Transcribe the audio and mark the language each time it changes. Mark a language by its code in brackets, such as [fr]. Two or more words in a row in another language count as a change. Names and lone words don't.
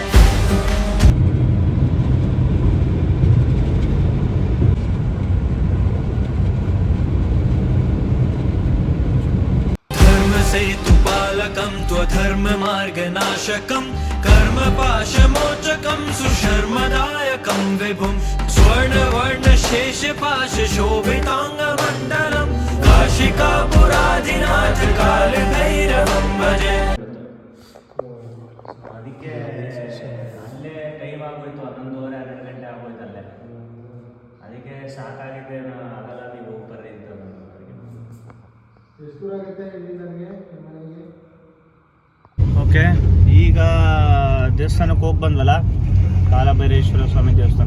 [sa] सेतुपालकं त्वधर्ममार्गनाशकं कर्मपाशमोचकं सुशर्मदायकं विभुं स्वर्णवर्णशेषपाशशोभिताङ्गमण्डलं काशिकापुराधिनाथ कालभैरवं भजे. [kn] ಅದಕ್ಕೆ ಅಲ್ಲೇ ಟೈಮ್ ಆಗೋಯ್ತು, 11:30 12 ಗಂಟೆ ಆಗೋಯ್ತು ಅಲ್ಲೇ. ಅದಕ್ಕೆ ಸಾಕಾಗಿದೆ, ಆಗಲ್ಲ ನೀವು ಹೋಗಿ ಬರ್ರಿ ಅಂತ. ಓಕೆ, ಈಗ ದೇವಸ್ಥಾನಕ್ಕೆ ಹೋಗಿ ಬಂದ್ವಲ್ಲ, ಕಾಲಭೈರೇಶ್ವರ ಸ್ವಾಮಿ ದೇವಸ್ಥಾನ.